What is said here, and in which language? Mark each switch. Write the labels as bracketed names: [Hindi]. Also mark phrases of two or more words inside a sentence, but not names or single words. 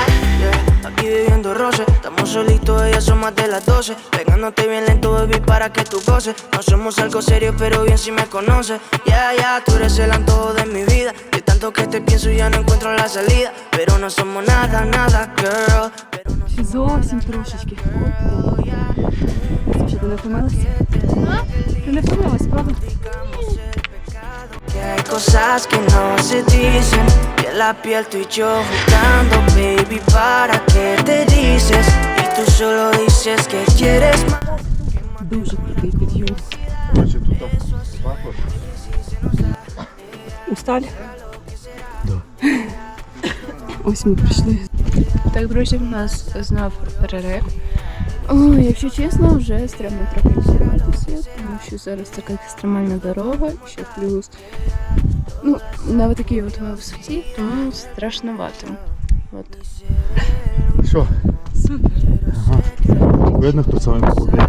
[Spanish] Aquí viviendo roce, estamos solitos, ellas son más de las 12. Pegándote bien lento, baby, para que tú goces. No somos algo serio, pero bien si me conoces. Ya, tú eres el antojo de mi vida. De tanto que te pienso ya no encuentro la salida. Pero no somos nada, nada, girl. Pero no somos [Ukrainian] Зовсім трошечки. Що, ти не втомилася? Ти не втомилась, правда? [Spanish] que hay cosas que no se dicen. Y en la piel tú y yo jugando, baby, ¿para qué te dices? Y tú solo dices que quieres más. [Ukrainian] Дуже крутий підйом. Короче, тут пахло. Устали? Ось ми прийшли. Так, друзі, в нас знов перерив. О, якщо чесно, вже стрімно трохи підніматися, тому що зараз така екстремальна дорога, ще плюс. Ну, на такій от висоті, тому страшновато. От. Що? Супер. Ага. Видно, хто саме попадає.